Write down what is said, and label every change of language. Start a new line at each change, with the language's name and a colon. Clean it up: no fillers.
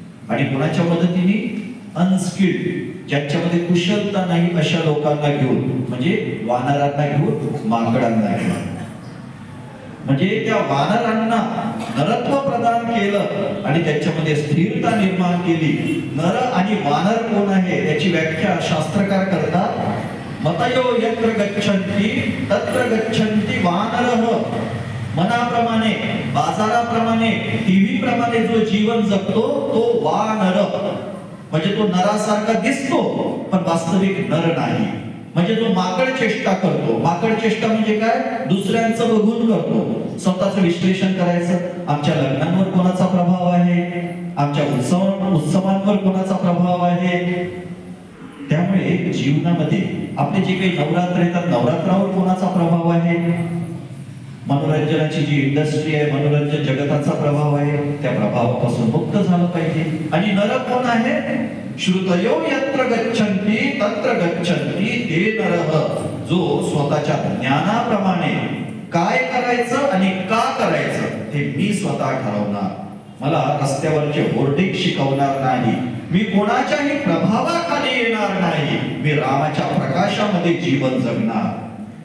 Marathi: आणि कोणाच्या मदतीने? अनस्किल्ड, ज्यांच्यामध्ये कुशलता नाही अशा लोकांना घेऊन, म्हणजे वानरांना घेऊन, माकडांना घेऊन. म्हणजे त्या वानरांना नरत्व प्रदान केलं आणि त्याच्यामध्ये स्थिरता निर्माण केली. नर आणि वानर कोण आहे याची व्याख्या शास्त्रकार करतात.
Sanskrit: मतयो यत्र गच्छन्ति तत्र गच्छन्ति वानरः.
Marathi: मनाप्रमाणे, बाजाराप्रमाणे, टीव्ही प्रमाणे जो जीवन जगतो तो वानर, म्हणजे तो नरासारखा दिसतो पण वास्तविक नर नाही. म्हणजे जो माकड चेष्टा करतो. माकड चेष्टा म्हणजे काय? दुसऱ्यांचं बघून करतो. स्वतःचं विश्लेषण करायचं. आमच्या लग्नांवर कोणाचा प्रभाव आहे, आमच्या उत्सवांवर कोणाचा प्रभाव आहे. त्यामुळे जीवनामध्ये आपले जे काही नवरात्र येतात, नवरात्रावर कोणाचा प्रभाव आहे, मनोरंजनाची जी इंडस्ट्री आहे, मनोरंजन जगताचा प्रभाव आहे, त्या प्रभावापासून मुक्त झालं पाहिजे. आणि नर कोण आहे?
Sanskrit: श्रुतयो यत्र गच्छन्ति तत्र गच्छन्ति ते नरः.
Marathi: जो स्वतःच्या ज्ञानाप्रमाणे काय करायचं आणि का करायचं हे मी स्वतः ठरवणार. मला रस्त्यावरचे होर्डिंग शिकवणार नाही, मी कोणाच्याही प्रभावाखाली येणार नाही, मी रामाच्या प्रकाशामध्ये जीवन जगणार.